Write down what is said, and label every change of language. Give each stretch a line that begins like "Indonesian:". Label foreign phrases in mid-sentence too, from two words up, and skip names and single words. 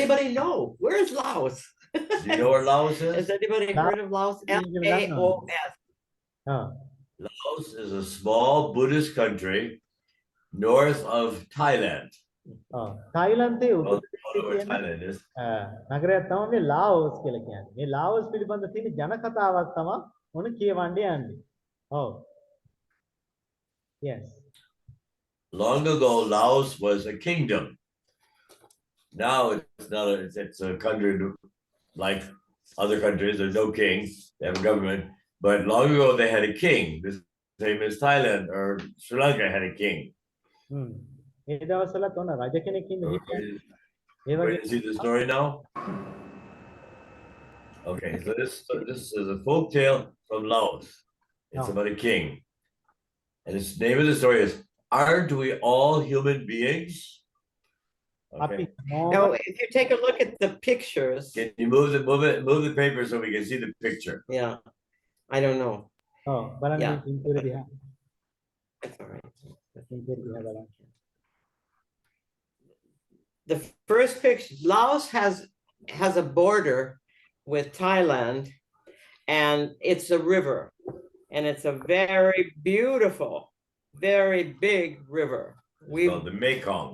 English: anybody know? Where's Laos? Do you know where Laos is? Has anybody heard of Laos? Laos. Oh. Laos is a small Buddhist country north of Thailand.
Sinhala: Oh. තායිලන්තයේ
English: Well,
Sinhala: උතුරට
English: you know where
Sinhala: තියෙන
English: Thailand is.
Sinhala: නගරයක් තමයි මේ ලාओස් කියලා කියන්නේ. මේ ලාओස් පිළිබඳ තියෙන ජන කතාවක් තමයි මොන කියවන්න යන්නේ.
English: Oh. Yes. Long ago, Laos was a kingdom. Now it's not. It's a country like other countries. There's no king. They have a government. But long ago, they had a king. The same as Thailand or Sri Lanka had a king.
Sinhala: ඒ දවස්වලත් ඔන්න රජ කෙනෙක් ඉන්න හිටියා. ඒ
English: Ready
Sinhala: වගේ
English: to see the story now? Okay, so this is a folk tale from Laos. It's Oh. about a king. And the name of the story is Aren't We All Human Beings?
Sinhala: අපි
English: Okay. Now, if you take a look at the pictures, Can you move the paper so we can see the picture? yeah, I don't know.
Sinhala: ඔව් බලන්න
English: Yeah.
Sinhala: පින්තූර දිහා.
English: That's all right.
Sinhala: පින්තූර දිහා බලන්න.
English: The first picture, Laos has a border with Thailand, and it's a river, and it's a very beautiful, very big river. It's called the Mekong.